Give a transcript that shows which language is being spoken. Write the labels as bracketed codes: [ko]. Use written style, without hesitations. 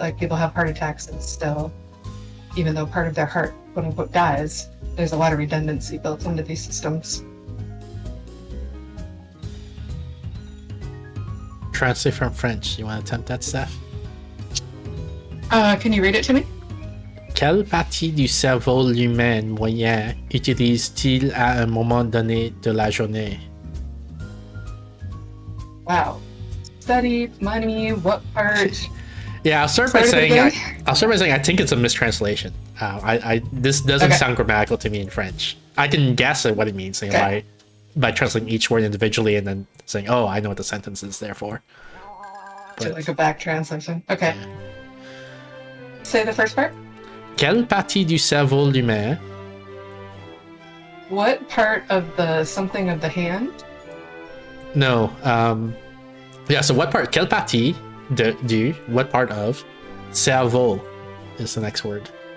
[en] Like people have heart attacks and still, even though part of their heart, quote unquote, dies, there's a lot of redundancy built into these systems. Translate from French. You want to attempt that, Steph? Can you read it to me? [fr] Quelle partie du cerveau humain moyen utilise-t-il à un moment donné de la journée? [en] Wow. Study, money, what part? Yeah, I'll start by saying I think it's a mistranslation. This doesn't sound grammatical to me in French. I can guess at what it means by translating each word individually and then saying, "Oh, I know what the sentence is." Therefore, so like a back translation. Okay. Yeah. Say the first part. [fr] Quelle partie du cerveau humain? [en] What part of the something of the hand? No. Yeah. So what part? [fr] Quelle partie du? [en] What part of? Cerveau is the next word.